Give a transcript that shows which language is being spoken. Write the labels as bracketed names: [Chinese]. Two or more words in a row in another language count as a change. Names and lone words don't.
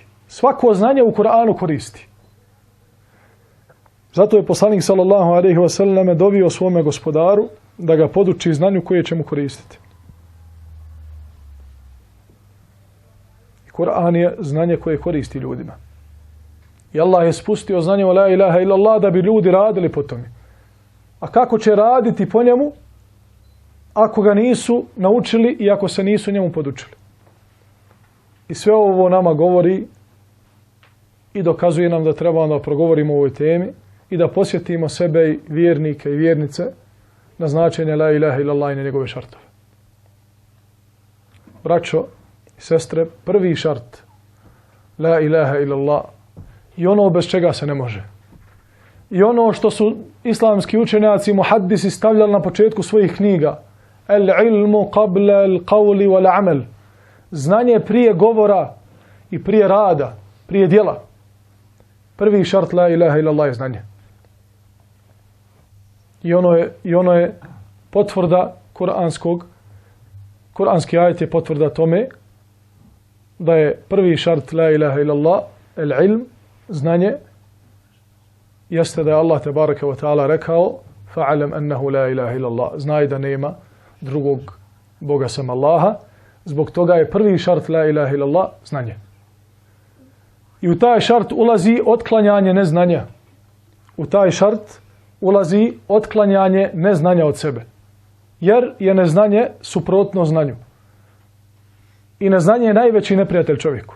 [Bosnian] Svako znanje u Kur'anu koristi. Zato je poslanik [Arabic] صلى الله عليه وسلم [Bosnian] dovio svome gospodaru da ga poduči znanju koje će mu koristiti. Kur'an je znanje koje koristi ljudima. I Allah je spustio znanje o [Arabic] لا إله إلا الله [Bosnian] da bi ljudi radili po tome. A kako će raditi po njemu ako ga nisu naučili i ako se nisu njemu podučili? I sve ovo nama govori i dokazuje nam da treba da progovorimo o ovoj temi i da posjetimo sebe i vjernike i vjernice na značenje [Arabic] لا إله إلا الله [Bosnian] i na njegove šartove. Braćo i sestre, prvi šart [Arabic] لا إله إلا الله [Bosnian] i ono bez čega se ne može. I ono što su islamski učenjaci muhaddisi stavljali na početku svojih knjiga. [Arabic] العلم قبل القول والعمل. [Bosnian] Znanje prije govora i prije rada, prije djela. Prvi šart [Arabic] لا إله إلا الله [Bosnian] je znanje. I ono je potvrda kuranski ajet je potvrda tome da je prvi šart [Arabic] لا إله إلا الله العلم, [Bosnian] znanje, jeste da je Allah [Arabic] تبارك وتعالى [Bosnian] rekao [Arabic] فاعلم أنه لا إله إلا الله, [Bosnian] znaj da nema drugog Boga sam Allaha, zbog toga je prvi šart [Arabic] لا إله إلا الله [Bosnian] znanje. I u taj šart ulazi otklanjanje neznanja. U taj šart ulazi otklanjanje neznanja od sebe. Jer je neznanje suprotno znanju. I neznanje je najveći neprijatelj čovjeku.